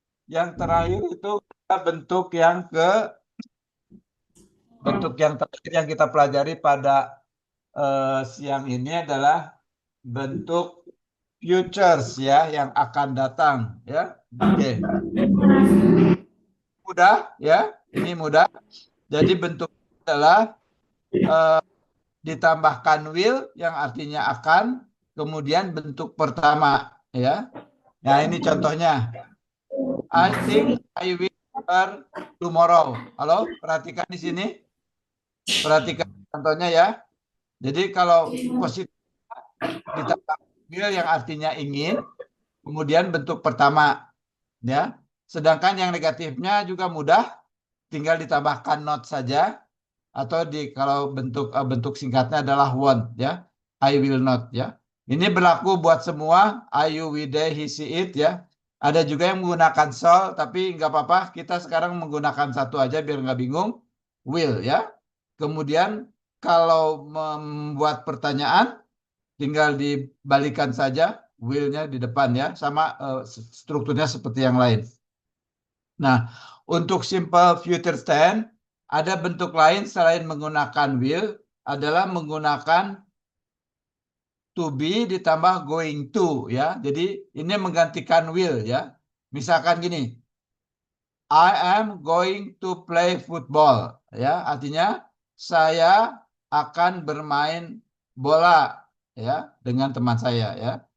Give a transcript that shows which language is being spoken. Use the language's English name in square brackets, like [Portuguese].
[Indonesian] Yang terakhir itu bentuk yang terakhir yang kita pelajari pada siang ini adalah bentuk futures ya, yang akan datang ya. Oke. Mudah ya, ini mudah. Jadi bentuk adalah ditambahkan will yang artinya akan, kemudian bentuk pertama ya. Nah, ini contohnya. [English] I think I will learn tomorrow. [Indonesian] Halo, perhatikan di sini. Perhatikan contohnya ya. Jadi kalau positif ditambah will yang artinya ingin, kemudian bentuk pertama ya. Sedangkan yang negatifnya juga mudah, tinggal ditambahkan not saja, atau kalau bentuk singkatnya adalah want ya. [English] I will not [Indonesian] ya. Ini berlaku buat semua. I, you, we, they, he, she, it ya. Ada juga yang menggunakan shall, tapi nggak apa-apa. Kita sekarang menggunakan satu aja biar nggak bingung. Will ya. Kemudian kalau membuat pertanyaan, tinggal dibalikan saja will-nya di depan ya. Sama strukturnya seperti yang lain. Nah, untuk simple future tense, ada bentuk lain selain menggunakan will, adalah menggunakan to be ditambah going to ya. Jadi ini menggantikan will ya. Misalkan gini, [English] I am going to play football ya. [Indonesian] Artinya saya akan bermain bola ya dengan teman saya ya.